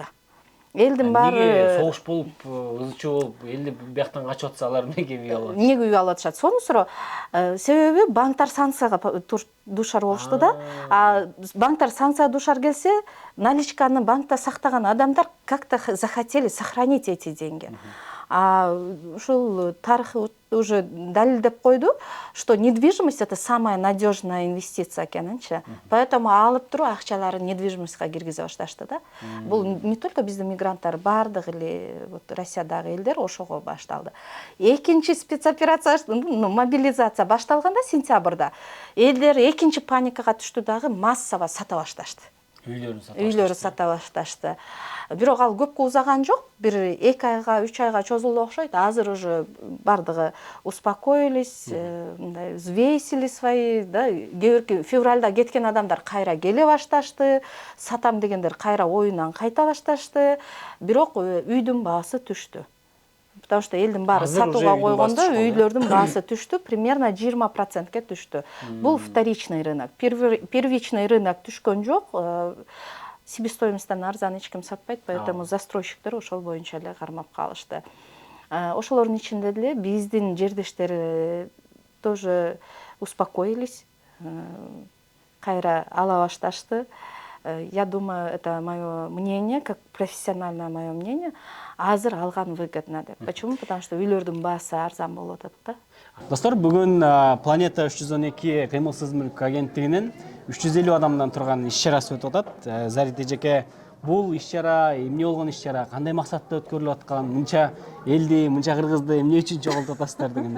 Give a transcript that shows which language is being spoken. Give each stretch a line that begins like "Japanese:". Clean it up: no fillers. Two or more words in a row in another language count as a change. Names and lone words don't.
Kyrgyz: Элдин баары согуш болуп, ызычуу болуп, элди бияктан качып атса, алар эмнеге үй алат? Эмнеге үй алып атышат? Сонун суроо. Себеби банктар санкцияга душар болушту да. Банктар санкцияга душар келсе, наличканы банкта сактаган адамдар
Russian: как-то захотели сохранить эти деньги.
Kyrgyz: Ушул тарых уже далилдеп койду,
Russian: что недвижимость это самая надежная инвестиция экенинчи.
Kyrgyz: Поэтому алып туруп акчаларын недвижимостька киргизе башташты да. Бул
Russian: не только
Kyrgyz: биздин мигранттар, бардык эле Россиядагы элдер ошого башталды. Экинчи спецоперация, мобилизация башталганда сентябрда элдер экинчи паникага түштү дагы, массово сата башташты. Үйлөрүн сата башташты. Бирок ал көпкө узаган жок. Бир 2 айга, 3 айга чозулду окшойт. Азыр уже бардыгы успокоились, мындай
Russian: взвесили свои,
Kyrgyz: да. Февральда кеткен адамдар кайра келе башташты. Сатам дегендер кайра оюнан кайта башташты. Бирок үйдүн баасы түштү.
Russian: Потому что
Kyrgyz: элдин баары сатууга койгондо үйлөрдүн баасы түштү, примерно 20%ке түштү.
Russian: Бул вторичный рынок. Первичный рынок
Kyrgyz: түшкөн жок. Себестоимостьтан арзан эч ким сатпайт, поэтому застройщиктер ошол боюнча эле кармап калышты. Ошолордун ичинде деле биздин жердештер
Russian: тоже успокоились,
Kyrgyz: кайра ала башташты.
Russian: Я думаю, это мое мнение, как профессиональное мое мнение.
Kyrgyz: Азыр алган выгодно деп.
Russian: Почему? Потому что
Kyrgyz: үйлөрдүн баасы арзан болуп атат да. Достор, бүгүн Планета 312 кыймылсыз мүлк агенттигинен 350 адамдан турган иш чарасы өтүп атат. Зарит эжеке бул иш-чара эмне болгон иш-чара, кандай максатта өткөрүлүп аткан, мынча элди, мынча кыргызды эмне үчүн чогултуп атасыздар дегендей.